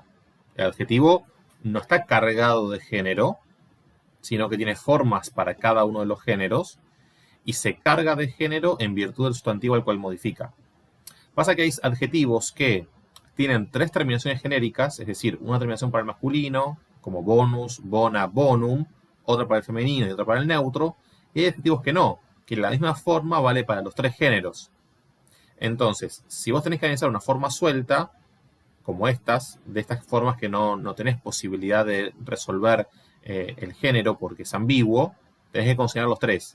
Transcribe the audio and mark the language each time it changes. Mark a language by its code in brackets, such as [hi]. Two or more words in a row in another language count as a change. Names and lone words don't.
[es] El adjetivo no está cargado de género, sino que tiene formas para cada uno de los géneros y se carga de género en virtud del sustantivo al cual modifica. Pasa que hay adjetivos que tienen tres terminaciones genéricas, es decir, una terminación para el masculino, como [la] bonus, bona, bonum, [es] otra para el femenino y otra para el neutro, y hay adjetivos que no, que la misma forma vale para los tres géneros. Entonces, si vos tenés que analizar una forma suelta, como estas, de estas formas que no tenés posibilidad de resolver el género porque es ambiguo, tenés que considerar los tres.